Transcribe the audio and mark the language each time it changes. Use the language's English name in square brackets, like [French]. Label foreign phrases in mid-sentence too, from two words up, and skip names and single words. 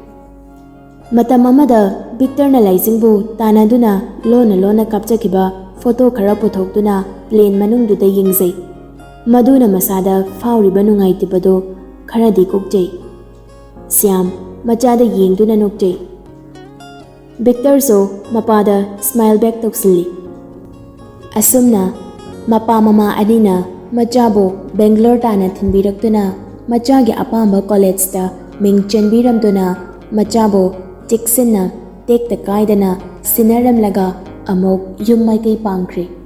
[Manipuri] Matam amada Victor na laisingbu tanaduna lona kapchakiba photo khara puthokduna plane manungduda yingzai. Maduna masada fauriba nungaitibado kharadi kokjai. Thiyam machada yengduna nokjai. Victor so mapada [English] smile back [Manipuri] toksilli. Asumna mapa mama anina machabo Bangalore tana thinbiraktuna machagi apamba college ta ming chenbiramduna machabo tiksinna tekta kaidana sinaramlaga amok yum maikai pangkri.